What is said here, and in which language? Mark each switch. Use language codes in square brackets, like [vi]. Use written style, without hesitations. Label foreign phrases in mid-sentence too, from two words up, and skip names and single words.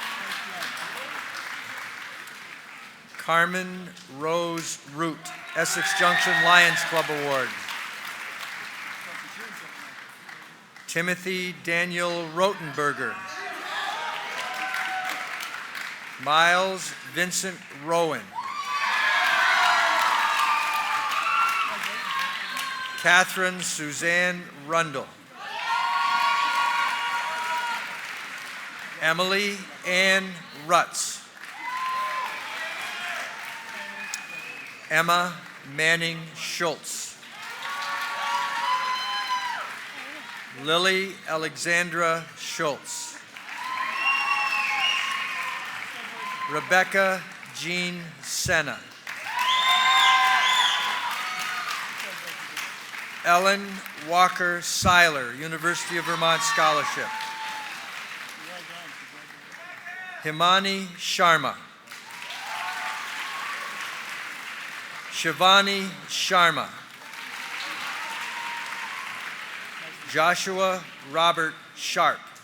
[en] Carmen Rose Root, Essex Junction Lions Club Award. Timothy Daniel Rotenberger. Miles Vincent Rowan. Catherine Suzanne Rundle. Emily Ann Rutz. Emma Manning Schultz. Lily Alexandra Schultz. Rebecca Jean Senna. Ellen Walker Seiler, University of Vermont Scholarship. Himani Sharma. Shivani Sharma. Joshua Robert Sharp.